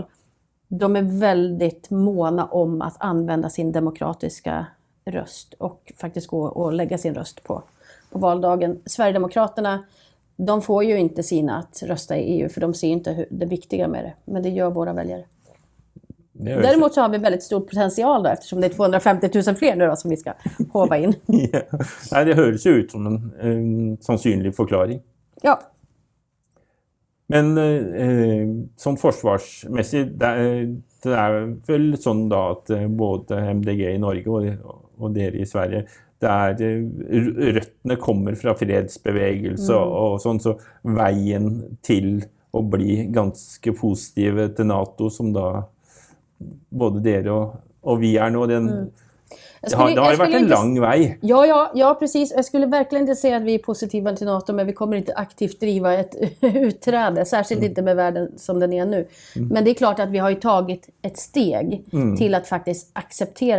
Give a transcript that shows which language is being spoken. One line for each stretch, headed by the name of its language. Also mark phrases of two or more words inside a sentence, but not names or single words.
Swedish: De är väldigt måna om att använda sin demokratiska röst och faktiskt gå och lägga sin röst på valdagen. Sverigedemokraterna, de får ju inte sina att rösta i EU för de ser inte det viktiga med det. Men det gör våra väljare. Däremot så har vi väldigt stor potential då, eftersom det är 250 000 fler nu då, som vi ska hova in. Ja.
Norwegian: Nej, det høres jo ut som en sannsynlig forklaring. Ja. Men sånn forsvarsmessig, det er vel sånn da at både MDG i Norge og dere i Sverige, røttene kommer fra fredsbevegelse og sånn, så veien til å bli ganske positive til NATO, som da både dere
Swedish: och vi är nu, det har varit en lång väg. Ja, precis. Jag skulle verkligen inte säga att vi är positiva till NATO, men vi kommer inte aktivt driva ett utträde, särskilt inte med världen som den är nu. Men det är klart att vi har ju tagit ett steg till att faktiskt acceptera.